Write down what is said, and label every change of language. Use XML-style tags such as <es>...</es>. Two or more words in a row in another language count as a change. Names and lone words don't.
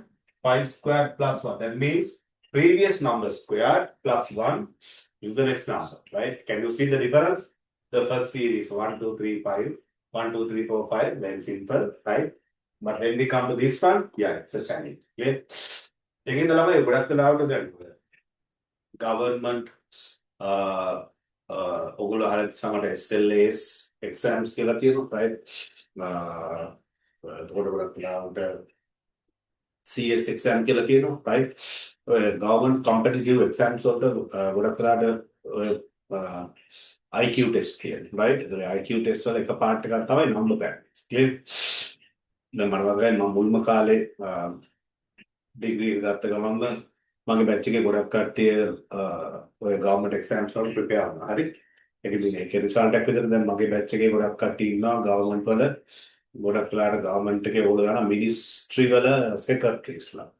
<en>5 squared plus 1. That means previous number squared plus 1 is the next number, right? Can you see the difference? The first series 1, 2, 3, 5. 1, 2, 3, 4, 5. Very simple, right? But when we come to this one, yeah, it's a challenge. Okay? Again, the</en> <si>ළමයි ගොඩක් වෙලාවට දැන් government ඔගොල්ලෝ අහලා සමහර</si> <en>SLAs exams</en> <si>කියලා කියනවා, right? එතකොට ගොඩක් වෙලාවට</si> <en>CS exam</en> <si>කියලා කියනවා, right?</si> <en>government competitive exams</en> <si>වලට ගොඩක් වෙලාවට</si> <en>IQ test</en> <si>කියන්නේ, right? ඒතර</si> <en>IQ test</en> <si>වල එක part එකක් තමයි</si> <en>number practice. clear?</en> <si>දැන් මම වගේ මම මුල්ම කාලේ ඩිග්‍රී එක ගත්ත ගමන්ම මගේ බැච් එකේ ගොඩක් කට්ටිය ඔය</si> <en>government exams</en> <si>වල prepare වුණා. හරි? ඒකේ result එකක් විතර දැන් මගේ බැච් එකේ ගොඩක් කට්ටිය ඉන්නවා government වල ගොඩක් වෙලාවට government එකේ ඕල දාන ministry වල secretaries ලා.</si>